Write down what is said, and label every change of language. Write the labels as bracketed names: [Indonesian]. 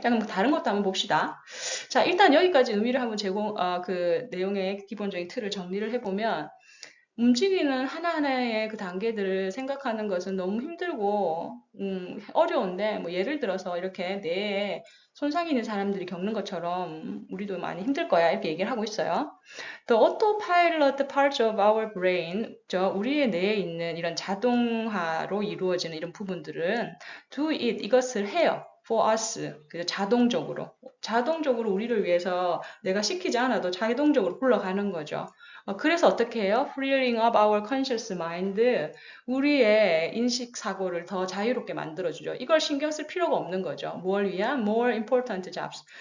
[Korean] 자, 그럼 다른 것도 한번 봅시다. 자, 일단 여기까지 의미를 한번 그 내용의 기본적인 틀을 정리를 해보면, 움직이는 하나하나의 그 단계들을 생각하는 것은 너무 힘들고, 어려운데, 뭐, 예를 들어서 이렇게 뇌에 손상이 있는 사람들이 겪는 것처럼 우리도 많이 힘들 거야. 이렇게 얘기를 하고 있어요. [English] The autopilot parts of our brain, [Korean] 우리의 뇌에 있는 이런 자동화로 이루어지는 이런 부분들은 [English] do it, [Korean] 이것을 해요. [English] For us, [Korean] 자동적으로. 자동적으로 우리를 위해서 내가 시키지 않아도 자동적으로 굴러가는 거죠. 그래서 어떻게 해요? [English] Freeing up our conscious mind, [Korean] 우리의 인식 사고를 더 자유롭게 만들어주죠. 이걸 신경 쓸 필요가 없는 거죠. 뭘 위한? [English] More important jobs.